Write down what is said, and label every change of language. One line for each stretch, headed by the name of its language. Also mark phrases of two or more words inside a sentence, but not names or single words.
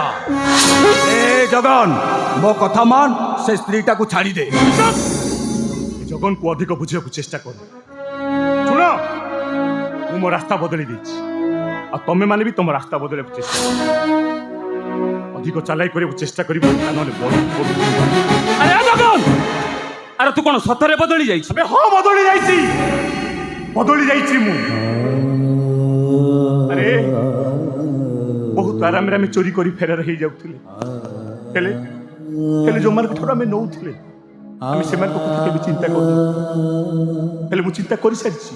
Odia: ଏ ଜଗନ, ମୋ କଥା ମାନ, ସେ ସ୍ତ୍ରୀଟାକୁ ଛାଡ଼ିଦେ। ଜଗନକୁ ଅଧିକ ବୁଝିବାକୁ ଚେଷ୍ଟା କର। ଶୁଣ, ମୁଁ ମୋ ରାସ୍ତା ବଦଳି ଦେଇଛି, ଆଉ ତମେ ମାନେ ବି ତମ ରାସ୍ତା ବଦଳିବାକୁ ଚେଷ୍ଟା କର। ଅଧିକ ଚାଲାକି କରିବାକୁ ଚେଷ୍ଟା କରିବ, ନହେଲେ ଆରେ ଏ ଜଗନ, ଆରେ ତୁ କଣ ସତରେ ବଦଳି ଯାଇଛ? ହଁ ବଦଳି ଯାଇଛି, ବଦଳି ଯାଇଛି ମୁଁ। ଆରେ ବହୁତ ଆରାମରେ ଆମେ ଚୋରି କରି ଫେରାର ହେଇଯାଉଥିଲେ, ହେଲେ ହେଲେ ଯୋଉମାନଙ୍କଠାରୁ ଆମେ ନଉଥିଲେ ଆମେ ସେମାନଙ୍କ କଥା କେବେ ଚିନ୍ତା କରୁନୁ। ହେଲେ ମୁଁ ଚିନ୍ତା କରିସାରିଛି।